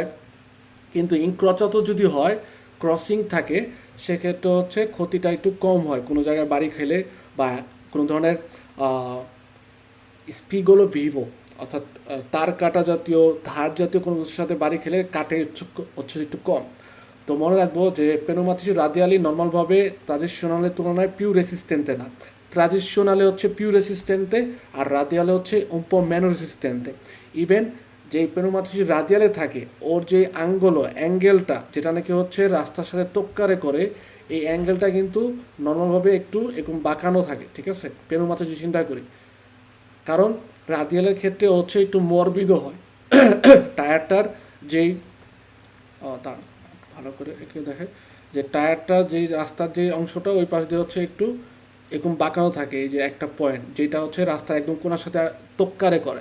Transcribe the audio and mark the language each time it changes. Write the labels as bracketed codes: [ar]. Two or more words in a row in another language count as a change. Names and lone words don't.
[bn] কিন্তু ইনক্রচাত যদি হয়, ক্রসিং থাকে, সেক্ষেত্রে হচ্ছে ক্ষতিটা একটু কম হয় কোনো জায়গায় বাড়ি খেলে বা কোনো ধরনের [it] spigolo vivo [bn] অর্থাৎ তার কাটা জাতীয় ধার জাতীয় কোনো কিছুর সাথে বাড়ি খেলে কাটে হচ্ছে একটু কম। তো মনে রাখবো যে [it] pneumatici radiali [bn] নর্মালভাবে ট্রাডিশনালের তুলনায় [it] più resistente [bn] না, ট্রাডিশনালে হচ্ছে [it] più resistente [bn] আর রাদিয়ালে হচ্ছে [it] un po' meno resistente। [bn] ইভেন যে [it] pneumatici radiali [bn] থাকে ওর যে অ্যাঙ্গেলটা যেটা নাকি হচ্ছে রাস্তার সাথে তোক্কারে করে, এই অ্যাঙ্গেলটা কিন্তু নর্মালভাবে একটু এরকম বাঁকানো থাকে, ঠিক আছে, পেনোমাতিসি চিন্তা করি, কারণ রাদিয়ালের ক্ষেত্রে হচ্ছে একটু মরবিদও হয় টায়ারটার যেই তার ভালো করে এঁকে দেখে যে টায়ারটা যেই রাস্তার যে অংশটা ওই পাশ দিয়ে হচ্ছে একটু এরকম বাঁকানো থাকে, এই যে একটা পয়েন্ট যেটা হচ্ছে রাস্তার একদম কোনার সাথে তোক্কারে করে।